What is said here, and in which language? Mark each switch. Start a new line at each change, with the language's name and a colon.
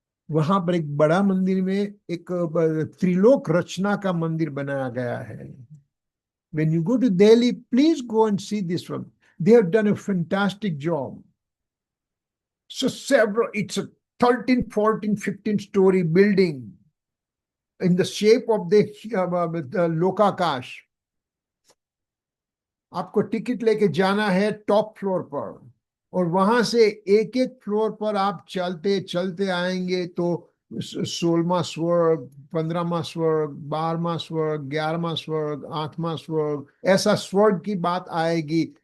Hindi: वहां पर एक बड़ा मंदिर में एक त्रिलोक रचना का मंदिर बनाया गया है।
English: When you go to Delhi, please go and see this one. They have done a fantastic job. So it's a 13, 14, 15-story building in the shape of the Lokakash.
Hindi: आपको टिकट लेके जाना है टॉप फ्लोर पर, और वहां से एक एक फ्लोर पर आप चलते चलते आएंगे तो 16वां स्वर्ग, 15वां स्वर्ग, 12वां स्वर्ग, 11वां स्वर्ग, 8वां स्वर्ग, ऐसा स्वर्ग की बात आएगी।